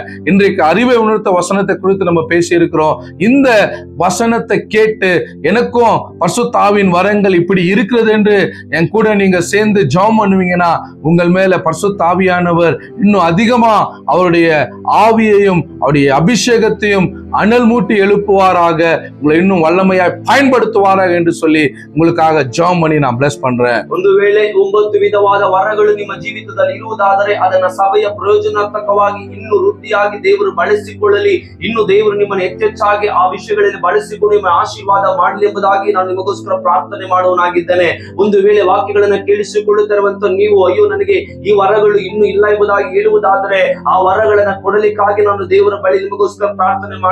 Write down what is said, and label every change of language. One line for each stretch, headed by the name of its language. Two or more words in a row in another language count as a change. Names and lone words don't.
Tamil: இன்றைக்கு அறிவை உணர்த்த வசனத்தை குறித்து நம்ம பேசி இருக்கிறோம். இந்த வசனத்தை கேட்டு எனக்கும் பரிசுத்த ஆவியின் வரங்கள் இப்படி இருக்கிறது என்று என் கூட நீங்க சேர்ந்து ஜெபம் பண்ணுவீங்கன்னா, உங்கள் மேல பரிசுத்த ஆவியானவர் இன்னும் அதிகமா அவருடைய ஆவியையும் அவருடைய அபிஷேகத்தையும் அனல் மூட்டி எழுப்புவாராக, உங்களை இன்னும் வல்லமையாய் பயன்படுத்துவாராக என்று சொல்லி உங்களுக்காக ஜெபம் பண்ணி நான் பிளஸ் பண்றேன்.
Kannada: ಒಂದು ವೇಳೆ 9 ವಿಧವಾದ ವರಗಳು ನಿಮ್ಮ ಜೀವಿತದಲ್ಲಿ ಇರುವುದಾದರೆ ಅದನ್ನ ಸಭೆಯ ಪ್ರಯೋಜನಾತ್ಮಕವಾಗಿ ಇನ್ನೂ ವೃದ್ಧಿಯಾಗಿ ದೇವರು ಬಳಸಿಕೊಳ್ಳಲಿ, ಇನ್ನು ದೇವರು ನಿಮ್ಮನ್ನು ಹೆಚ್ಚೆಚ್ಚಾಗಿ ಆ ವಿಷಯಗಳಲ್ಲಿ ಬಳಸಿಕೊಂಡು ನಿಮ್ಮ ಆಶೀರ್ವಾದ ಮಾಡಲಿ ಎಂಬುದಾಗಿ ನಾನು ನಿಮಗೋಸ್ಕರ ಪ್ರಾರ್ಥನೆ ಮಾಡುವನಾಗಿದ್ದೇನೆ. ಒಂದು ವೇಳೆ ವಾಕ್ಯಗಳನ್ನ ಕೇಳಿಸಿಕೊಳ್ಳುತ್ತಿರುವಂತ ನೀವು, ಅಯ್ಯೋ ನನಗೆ ಈ ವರಗಳು ಇನ್ನೂ ಇಲ್ಲ ಎಂಬುದಾಗಿ ಹೇಳುವುದಾದರೆ ಆ ವರಗಳನ್ನ ಕೊಡಲಿಕ್ಕಾಗಿ ನಾನು ದೇವರ ಬಳಿ ನಿಮಗೋಸ್ಕರ ಪ್ರಾರ್ಥನೆ ಮಾಡ್ತೇನೆ.